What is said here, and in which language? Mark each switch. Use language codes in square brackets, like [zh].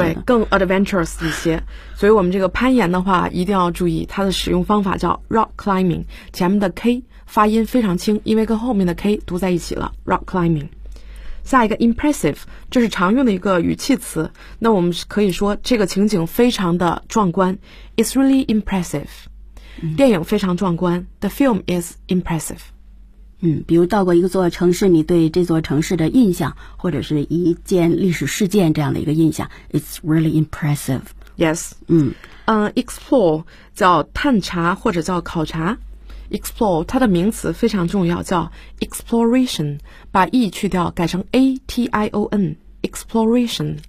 [zh] 对，更 adventurous 一些。所以我们这个攀岩的话一定要注意它的使用方法，叫 rock climbing， 前面的 K 发音非常轻，因为跟后面的 K 读在一起了， rock climbing。下一个 impressive， 这是常用的一个语气词，那我们可以说这个情景非常的壮观， [en] it's really impressive、嗯、 [zh] 电影非常壮观， [en] the film is impressive。 [zh] 嗯，比如到过一座城市，你对这座城市的印象，或者是一件历史事件这样的一个印象， [en] it's really impressive。 yes。嗯、 [zh] explore 叫探查或者叫考察。 Explore 它的名词非常重要，叫 exploration， 把 e 去掉改成 ation， exploration。